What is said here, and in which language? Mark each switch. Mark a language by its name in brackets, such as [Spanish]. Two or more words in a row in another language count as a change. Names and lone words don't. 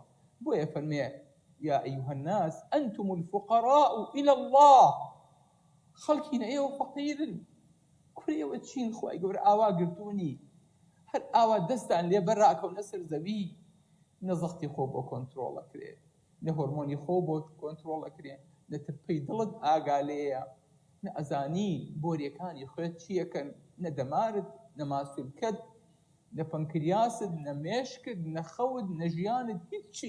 [Central Kurdish] بۆیە فەرمێ [Arabic] یا ئەیها الناس ئەنتم الفقراء إلى الله. [Central Kurdish] خەڵکینە ئێوە فەقیرن، کوڕ ئێوە چین؟ خوای گەورە ئاوا گرتوونی، هەر ئاوا دەستان لێ بەرڕاکەونە سەر زەوی، نە زەختی خۆ بۆ کۆنتڕۆڵەکرێ، نە هۆرمۆنی خۆ بۆ کۆنتڕۆڵەکرێ، نە ترپەی دڵت ئاگالەیە، نە ئەزانی بۆریەکانی خۆت چیەکەن، نە دەمارت، نە ماسوولکەت، نە پەنکریاست، نە مێشکت، نە خەوت، نە ژیانت، هیچی.